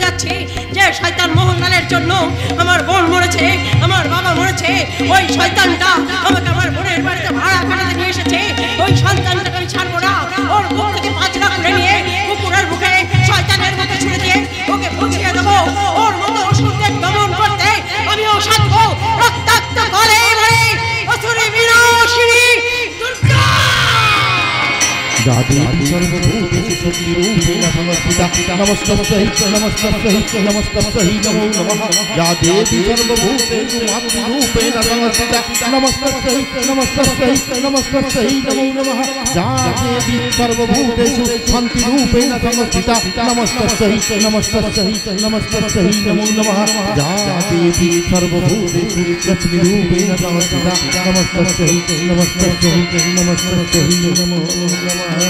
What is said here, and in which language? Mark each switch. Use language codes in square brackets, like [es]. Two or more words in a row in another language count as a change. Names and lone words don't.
[bn] যাচ্ছি যে শয়তান মোহনলালের জন্য আমার বোন মরেছে আমার বাবা মরেছে ওই শয়তানটা আমাকে আমার বোনের বাড়িতে ভাড়া খাটাতে নিয়ে এসেছে ওই সন্তানটাকে আমি ছাড়বো না ওর বুক থেকে 5 লাখ করে নিয়ে কুকুরের বুকে শয়তানের মুখে ছুঁড়ে দিয়ে ওকে বুঝিয়ে দেবো ওর মতো অসুরদের দমন করতে আমিও সাধবো রক্তাক্ত গলে মরে অসুরে বিনাশিনী দুর্গা [sa] या देवी सर्वभूतेषु शक्तिरूपेण संस्थिता नमस्तस्यै नमस्तस्यै नमस्तस्यै नमो नमः या देवी सर्वभूतेषु मातृरूपेण संस्थिता नमस्तस्यै नमस्तस्यै नमस्तस्यै नमो नमः या देवी सर्वभूतेषु शान्तिरूपेण संस्थिता नमस्तस्यै नमस्तस्यै नमस्तस्यै नमो नमः या देवी सर्वभूतेषु लक्ष्मीरूपेण संस्थिता नमस्तस्यै नमस्तस्यै नमस्तस्यै नमो नमः